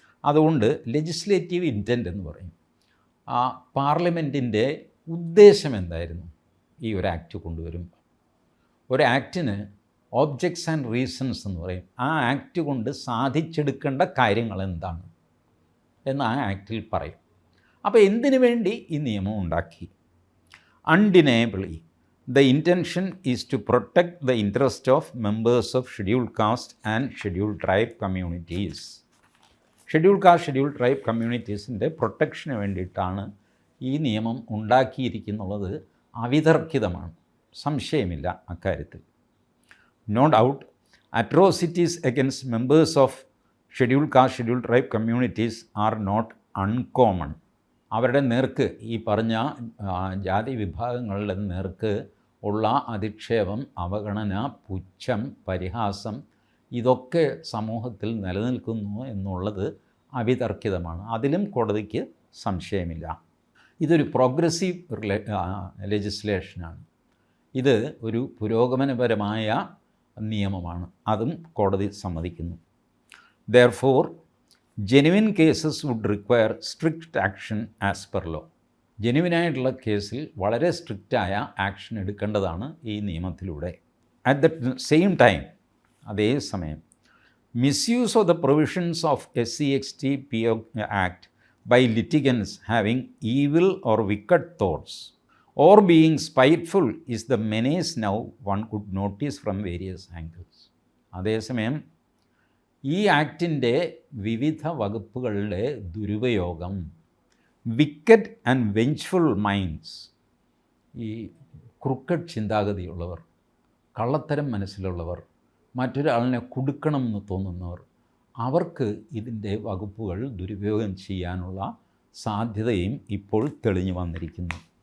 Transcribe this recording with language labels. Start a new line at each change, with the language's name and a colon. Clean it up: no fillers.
Malayalam: അതുകൊണ്ട് legislative intent എന്ന് പറയും. പാർലമെൻറ്റിൻ്റെ ഉദ്ദേശം എന്തായിരുന്നു ഈ ഒരു ആക്ട് കൊണ്ടുവരുമ്പോൾ? ഒരു ആക്ടിന് ഓബ്ജക്ട്സ് ആൻഡ് റീസൺസ് എന്ന് പറയും. ആ ആക്ട് കൊണ്ട് സാധിച്ചെടുക്കേണ്ട കാര്യങ്ങൾ എന്താണ് എന്ന് ആ ആക്റ്റിൽ പറയും. അപ്പോൾ എന്തിനു വേണ്ടി ഈ നിയമം ഉണ്ടാക്കി?
English: Undeniably the intention is to protect the interest of members of scheduled caste and scheduled tribe communities.
Malayalam: Scheduled caste, scheduled tribe കമ്മ്യൂണിറ്റീസിൻ്റെ പ്രൊട്ടക്ഷന് വേണ്ടിയിട്ടാണ് ഈ നിയമം ഉണ്ടാക്കിയിരിക്കുന്നുള്ളത്. അവിതർക്കിതമാണ്, സംശയമില്ല അക്കാര്യത്തിൽ.
English: No doubt atrocities against members of scheduled caste, scheduled tribe communities are not uncommon.
Malayalam: അവരുടെ നേർക്ക്, ഈ പറഞ്ഞ ജാതി വിഭാഗങ്ങളുടെ നേർക്ക് ഉള്ള അധിക്ഷേപം, അവഗണന, പുച്ഛം, പരിഹാസം, ഇതൊക്കെ സമൂഹത്തിൽ നിലനിൽക്കുന്നു എന്നുള്ളത് അവിതർക്കിതമാണ്. അതിലും കോടതിക്ക് സംശയമില്ല. ഇതൊരു പ്രോഗ്രസീവ് ലെജിസ്ലേഷനാണ്. ഇത് ഒരു പുരോഗമനപരമായ നിയമമാണ്, അതും കോടതി സമ്മതിക്കുന്നു.
English: Therefore, genuine cases would require strict action as per law.
Malayalam: ജെന്യുവിനായിട്ടുള്ള കേസിൽ വളരെ സ്ട്രിക്റ്റായ ആക്ഷൻ എടുക്കേണ്ടതാണ് ഈ നിയമത്തിലൂടെ.
English: at the same time,
Malayalam: അതേസമയം
English: Misuse of the provisions of SC/ST/PO act by litigants having evil or wicked thoughts or being spiteful is the menace now one could notice from various angles.
Malayalam: അതേസമയം ഈ ആക്ടിൻ്റെ വിവിധ വകുപ്പുകളുടെ ദുരുപയോഗം,
English: wicked and vengeful minds,
Malayalam: ഈ ക്രുക്കഡ് ചിന്താഗതിയുള്ളവർ, കള്ളത്തരം മനസ്സിലുള്ളവർ, മറ്റൊരാളിനെ കുടുക്കണം എന്ന് തോന്നുന്നവർ, അവർക്ക് ഇതിൻ്റെ വകുപ്പുകൾ ദുരുപയോഗം ചെയ്യാനുള്ള സാധ്യതയും ഇപ്പോൾ തെളിഞ്ഞു വന്നിരിക്കുന്നു.